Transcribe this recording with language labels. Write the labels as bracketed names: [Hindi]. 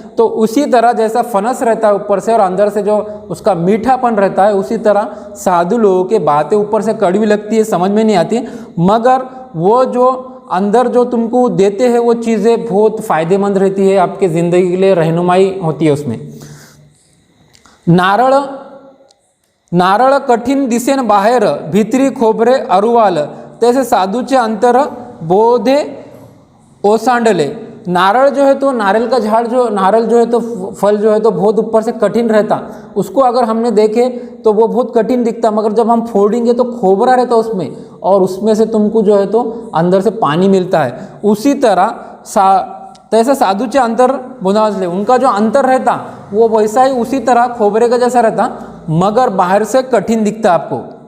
[Hindi] तो उसी तरह जैसा फनस रहता है ऊपर से और अंदर से जो उसका मीठापन रहता है, उसी तरह साधु लोगों के बातें ऊपर से कड़वी लगती है, समझ में नहीं आती, मगर वो जो अंदर जो तुमको देते हैं वो चीज़ें बहुत फ़ायदेमंद रहती है, आपके ज़िंदगी के लिए रहनुमाई होती है उसमें। [Marathi] नारळ नारळ कठीण दिसेन बाहेर, भीतरी खोबरे अरुवाल, तैसे साधूचे अंतर बोधे ओसांडले। [Hindi] नारळ जो है तो नारियल का झाड़ जो नारळ जो है तो फल जो है तो बहुत ऊपर से कठिन रहता, उसको अगर हमने देखे तो वो बहुत कठिन दिखता, मगर जब हम फोड़ेंगे तो खोबरा रहता उसमें, और उसमें से तुमको जो है तो अंदर से पानी मिलता है। उसी तरह [Marathi] तैसे साधुचे अंतर बुझावले, [Hindi] उनका जो अंतर रहता वो वैसा ही उसी तरह खोबरे का जैसा रहता, मगर बाहर से कठिन दिखता आपको।